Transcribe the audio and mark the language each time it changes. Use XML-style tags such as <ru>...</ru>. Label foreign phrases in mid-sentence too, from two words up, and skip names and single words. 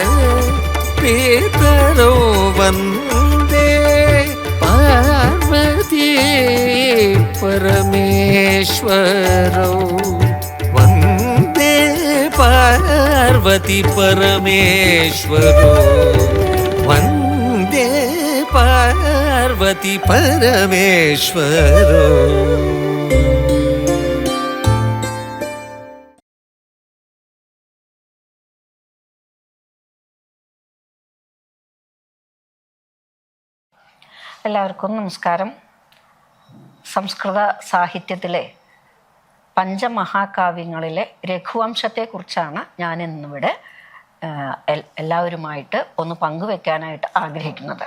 <sa>पितरौ वन्दे पार्वती परमेश्वरौ वन्दे पार्वती परमेश्वरौ वन्दे पार्वती परमेश्वरौ.</sa> <ml>എല്ലാവർക്കും നമസ്കാരം. സംസ്കൃത സാഹിത്യത്തിലെ പഞ്ചമഹാകാവ്യങ്ങളിലെ രഘുവംശത്തെക്കുറിച്ചാണ് ഞാൻ ഇന്നിവിടെ എല്ലാവരുമായിട്ട് ഒന്ന് പങ്കുവെക്കാനായിട്ട് ആഗ്രഹിക്കുന്നത്.</ml>